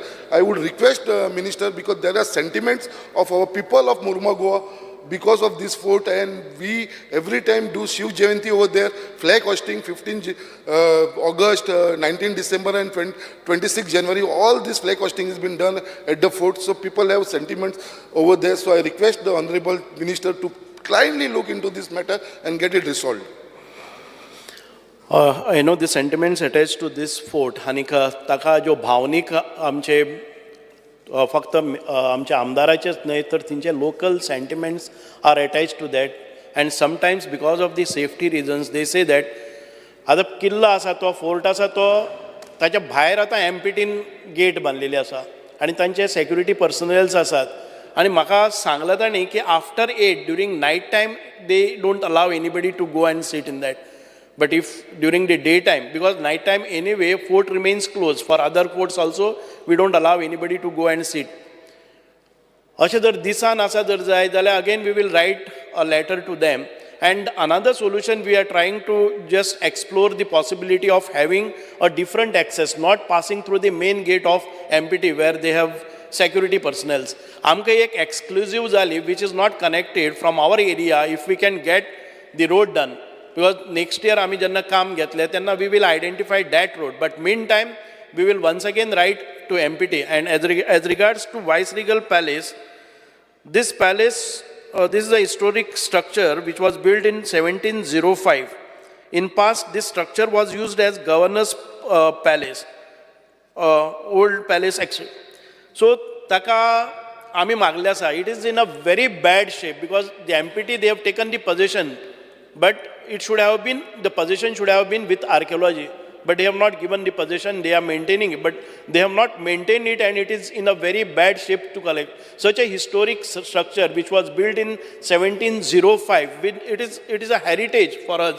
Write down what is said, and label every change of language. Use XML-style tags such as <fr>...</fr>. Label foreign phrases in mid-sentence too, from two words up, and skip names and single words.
<en>I would request minister, because there are sentiments of our people of Mormugao because of this fort, and we every time do Shiv Jayanti over there, flag hosting 15 August, 19 December and 26 January, all this flag hosting has been done at the fort, so people have sentiments over there. So I request the Honorable Minister to kindly look into this matter and get it resolved. I know the sentiments attached to this fort,</en> <kok>Hanika, taka jo bhavnik amche फक्त आमच्या आमदाराचेच न्हय तर</kok> <en>तिंचे local sentiments are attach to that and sometimes because of the safety reasons they say that</en> <kok>आतां किल्लो आसा तो फोर्ट आसा तो ताच्या भायर आतां MPTन गेट बांदलेली आसा आनी तांचे सेक्युरिटी पर्सनल्स आसात आनी म्हाका सांगलां तांणी की</kok> <en>after 8 during night time they don't allow anybody to go and sit in that. But if during the daytime, because night time anyway, fort remains closed. For other forts also, we don't allow anybody to go and sit.</en> <kok>अशें जर दिसान आसा जर जाय जाल्यार</kok> <en>again we will write a letter to them. And another solution, we are trying to just explore the possibility of having a different access, not passing through the main gate of MPT where they have security personnel.</en> <kok>आमकां एक exclusive जाली</kok> <en>which is not connected from our area if we can get the road done. Because next year</en> <kok>आम्ही जेन्ना काम घेतले तेन्ना</kok> <en>we will identify that road. But meantime, we will once again write to MPT. And as regards to Viceregal Palace, this palace, this is a historic structure which was built in 1705. In past, this structure was used as governor's palace, old palace actually.</en> <kok>So taka आम्ही मागले आसा.</kok> <en>It is in a very bad shape because the MPT, they have taken the possession. But it should have been, the possession should have been with archaeology. But they have not given the possession, they are maintaining it. But they have not maintained it and it is in a very bad shape to collect. Such a historic structure which was built in 1705, it is a heritage for us.</en>